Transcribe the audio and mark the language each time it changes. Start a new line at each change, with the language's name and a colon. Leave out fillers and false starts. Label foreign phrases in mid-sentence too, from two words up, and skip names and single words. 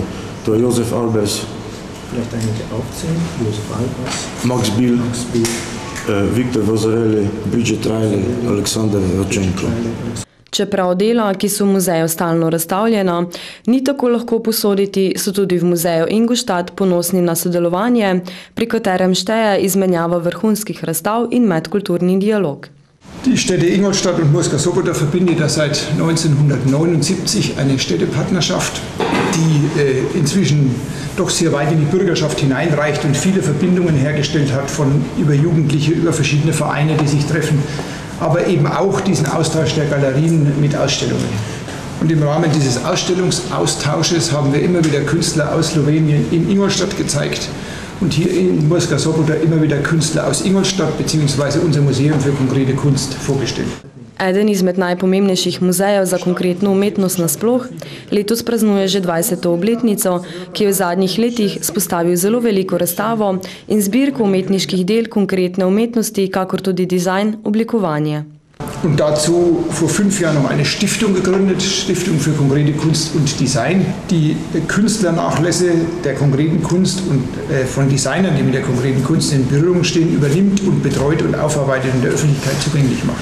Slovenian: To je Josef Albers, Max Bill, Viktor Vazarelli, Bridget Riley, Aleksandar Rodčenko. Čeprav dela, ki so v muzeju stalno razstavljena, ni tako lahko posoditi, so tudi v muzeju Ingolstadt ponosni na sodelovanje, pri katerem šteje izmenjava vrhunskih razstav in medkulturni dialog.
German: Die Städte Ingolstadt und Murska Sobota verbindet seit 1979 eine Städtepartnerschaft, die inzwischen doch sehr weit in die Bürgerschaft hineinreicht und viele Verbindungen hergestellt hat, von über Jugendliche, über verschiedene Vereine, die sich treffen, aber eben auch diesen Austausch der Galerien mit Ausstellungen. Und im Rahmen dieses Ausstellungsaustausches haben wir immer wieder Künstler aus Slowenien in Ingolstadt gezeigt. Und hier in Murska Sobota immer wieder Künstler aus Ingolstadt bzw. unser Museum für konkrete Kunst vorgestellt.
Slovenian: Eden izmed najpomembnejših muzejev za konkretno umetnost nasploh letos praznuje že 20. obletnico, ki je v zadnjih letih spostavil zelo veliko razstavo in zbirko umetniških del konkretne umetnosti, kakor tudi dizajn, oblikovanje.
German: Und dazu vor 5 Jahren noch eine Stiftung gegründet, Stiftung für konkrete Kunst und Design, die Künstlernachlässe der konkreten Kunst und von Designern, die mit der konkreten Kunst in Berührung stehen, übernimmt und betreut und aufarbeitet und der Öffentlichkeit zugänglich macht.